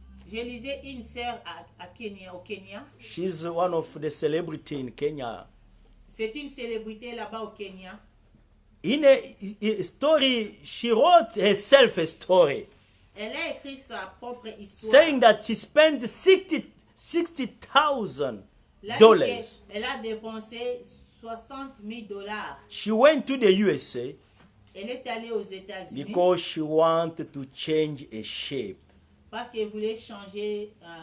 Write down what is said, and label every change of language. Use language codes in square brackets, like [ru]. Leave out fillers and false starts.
[fr] Je lisais une sœur au Kenya. [en] She's one of the celebrity in Kenya. [fr] C'est une célébrité là-bas au Kenya. [en] In a story, she wrote herself a story [fr] Elle a écrit sa propre histoire. [en] saying that she spent $60,000. [fr] Là, elle a dépensé $60,000. [en] She went to the USA [fr] Elle est allée aux États-Unis [en] because she wanted to change a shape. [fr] parce qu'elle voulait changer.